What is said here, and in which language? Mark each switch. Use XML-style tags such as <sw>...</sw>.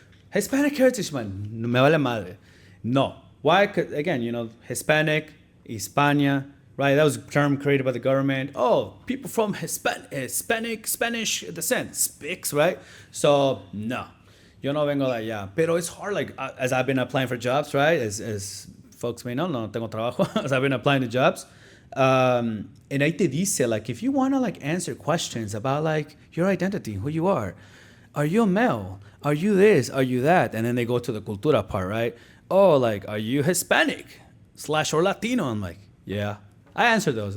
<en>Hispanic heritage, man,</en> <es>no me vale madre.</es> <en>No. Why? 'Cause, again, Hispanic, Hispania, right? That was a term created by the government. Oh, people from Hispanic, Spanish descent, SPICs, right? So, no.</en> <es>Yo no vengo de allá.</es> <en>Pero it's hard, like, as I've been applying for jobs, right? As folks may know,</en> <es>no tengo trabajo.</es> <en>As I've been applying to jobs. And</en> <es>ahí te dice,</es> <en>like, if you want to, like, answer questions about, like, your identity, who you are you a male? Are you this? Are you that? And then they go to the cultura part, right? Oh, like, are you Hispanic / or Latino? I'm like, yeah. I answer those.</en>